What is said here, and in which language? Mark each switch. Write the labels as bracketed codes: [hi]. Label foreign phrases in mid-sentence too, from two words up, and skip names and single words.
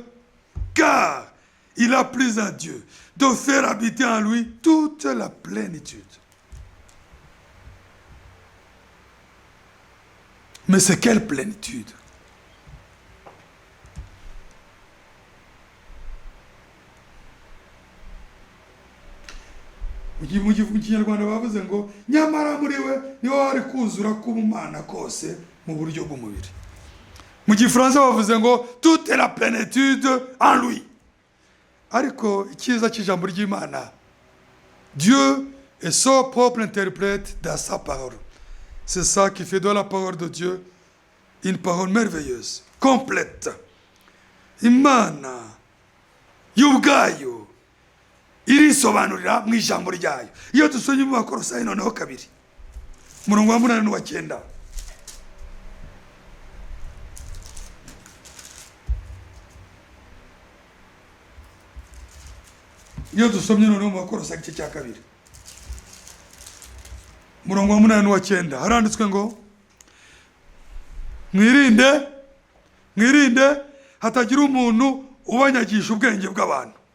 [fr] Car il a plu à Dieu de faire habiter en lui toute la plénitude. Mais c'est quelle plénitude? [rw] mu kinyarwanda bavuze ngo nyamara muri we niho hari kuzura k'ubumana kose mu buryo bw'umubiri. Mu gifaransa bavuze ngo [fr] toute la plénitude en lui. [rw] Ariko icyiza cy'ijambo ry'Imana, [fr] Dieu est son propre interprète dans sa parole. C'est ça qui fait de la parole de Dieu une parole merveilleuse, complète. [rw] Imana y'ubwayo irisobanurira mu ijambo ryayo. Iyo dusomye mu Bakolosayi noneho 2 umurongo wa 8 n'uwa 9, iyo dusomye noneho mu Bakolosayi igice cya 2 umurongo wa 8 n'uwa 9 haranditswe ngo mwirinde hatagira umuntu ubanyagisha ubwenge bw'abantu.